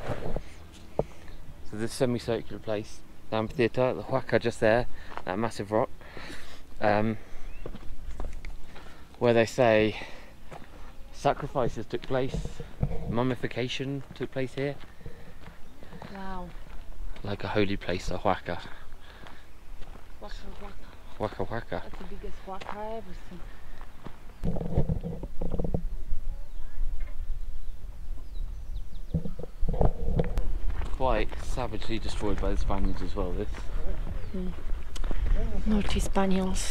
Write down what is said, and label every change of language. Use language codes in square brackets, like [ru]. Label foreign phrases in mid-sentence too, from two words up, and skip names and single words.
[en] So this semicircular place, the amphitheatre, the huaca just there, that massive rock. Where they say sacrifices took place, mummification took place here. Wow. Like a holy place, a huaca. [qu] Waka waka. Waka waka. [en] That's the biggest waka I ever seen. Quite savagely destroyed by the Spaniards as well, this. Naughty Spaniels.